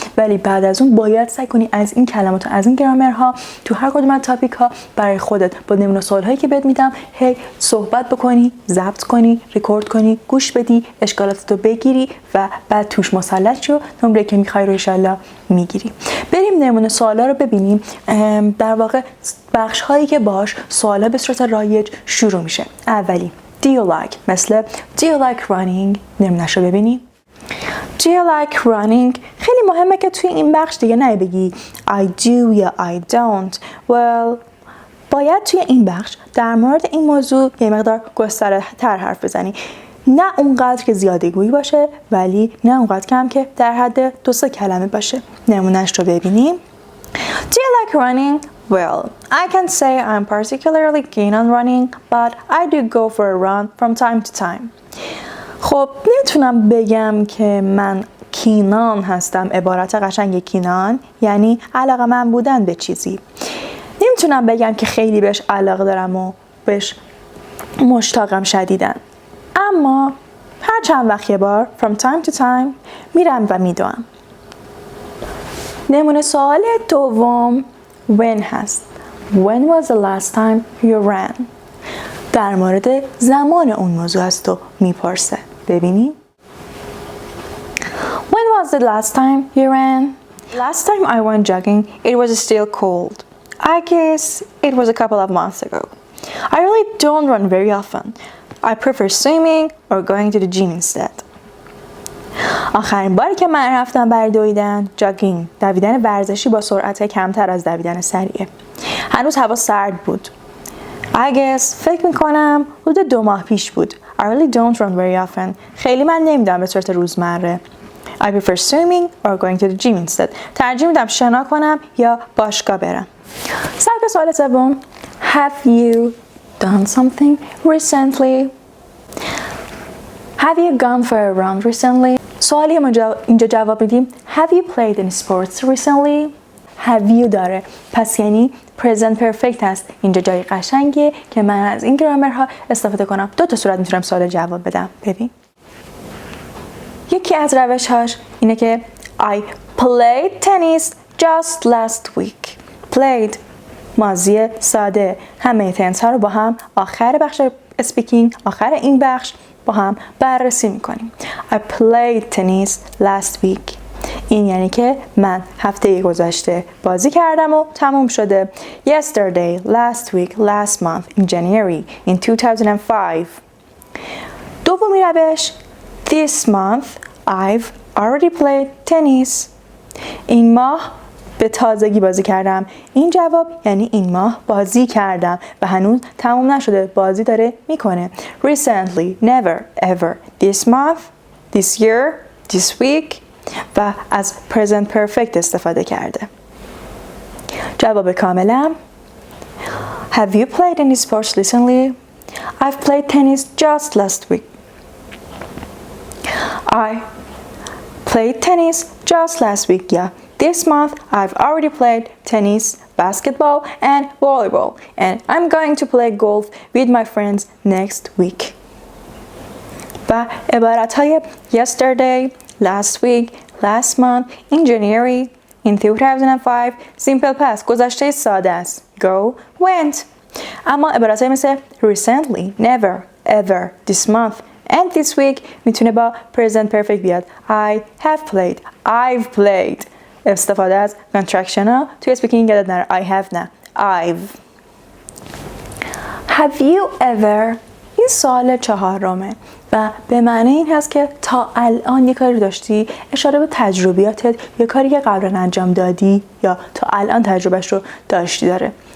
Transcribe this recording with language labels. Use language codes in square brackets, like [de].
[fa] ولی بعد از اون باید سعی کنی از این کلمات و از این گرامرها تو هر کدوم از تاپیک ها برای خودت با نمونه سوالهایی که بهت میدم هی صحبت بکنی، ضبط کنی، رکورد کنی، گوش بدی، اشکالاتتو بگیری و بعد توش مسلط شو. نمره که میخوای رو انشالله میگیری. بریم نمونه سوالا رو ببینیم. در واقع بخش هایی که باش سوالا به صورت رایج شروع میشه. اولی [en] do you like، [fa] مثل [en] do you like running. [fa] نمونه‌شو ببینیم. [en] do you like running. [fa] خیلی مهمه که توی این بخش دیگه نه بگی [en] I do [fa] یا [en] I don't. [fa] well باید توی این بخش در مورد این موضوع یه مقدار گسترده حرف بزنی. نه اونقدر که زیاده گویی باشه، ولی نه اونقدر کم که در حد 2-3 کلمه باشه. نمونهش رو ببینیم. [en] Do you like running? Well, I can say I'm particularly keen on running, but I do go for a run from time to time. [fa] خب نمیتونم بگم که من کینان هستم. عبارت قشنگ کینان یعنی علاقه من بودن به چیزی. نمیتونم بگم که خیلی بهش علاقه دارم و بهش مشتاقم شدیدن. اما هر چند وقت یه بار [en] from time to time [fa] میرم و میدوام. نمونه سوال دوم when هست. [en] When was the last time you ran؟ [fa] در مورد زمان اون موضوع است و میپرسه. ببینیم. [en] When was the last time you ran؟ Last time I went jogging it was still cold. I guess it was a couple of months ago. I really don't run very often. I prefer swimming or going to the gym instead. [fa] آخرین باری که من رفتم برای دویدن، جاگینگ، دویدن ورزشی با سرعت کمتر از دویدن سریعه. هنوز هوا سرد بود. [en] I guess [fa] فکر میکنم حدود 2 ماه پیش بود. [en] I really don't run very often. [fa] خیلی من نمیدونم به صورت روزمره. [en] I prefer swimming or going to the gym instead. [fa] ترجیح میدم شنا کنم یا باشگاه برم. سبک سوال سوم. [en] Have you done something recently? Have you gone for a run recently? [fa] سوالی اینجا جواب میدیم [en] Have you played any sports recently? Have you [fa] داره، پس یعنی present perfect هست. اینجا جای قشنگیه که من از این گرامرها استفاده کنم. 2 تا صورت میتونم سوال جواب بدم. ببین. یکی از روش‌هاش اینه که [en] I played tennis just last week. [fa] Played ماضی ساده. همه تنس ها رو با هم آخر بخش اسپیکینگ، آخر این بخش با هم بررسی میکنیم. [en] I played tennis last week. [fa] این یعنی که من هفته گذشته بازی کردم و تموم شده. [en] Yesterday, last week, last month, in January, in 2005. [fa] دومی روش [en] This month, I've already played tennis. [fa] این ماه به تازگی بازی کردم. این جواب یعنی این ماه بازی کردم و هنوز تموم نشده، بازی داره میکنه. [en] Recently, never, ever, this month, this year, this week [fa] و از present perfect استفاده کرده. جواب کاملم [en] Have you played any sports recently? I've played tennis just last week. I played tennis just last week, yeah. This month, I've already played tennis, basketball, and volleyball, and I'm going to play golf with my friends next week. [fa] و عبارتهای [en] yesterday, last week, last month, in January, in 2005, simple past, [fa] گذشته ساده است. [en] Go, went. [fa] اما عبارتهای مثل [en] recently, never, ever, this month, and this week [fa] میتونه با present perfect بیاد. [en] I have played, I've played. [fa] استفاده از contraction ها توی اسپیکینگ یادت نره. [en] I have [fa] نه. [en] I've. Have you ever [fa] این سوال 4 و به معنی این هست که تا الان یه کاری داشتی، اشاره به تجربیاتت یا کاری که قبلا انجام دادی یا تا الان تجربهش رو داشتی داره.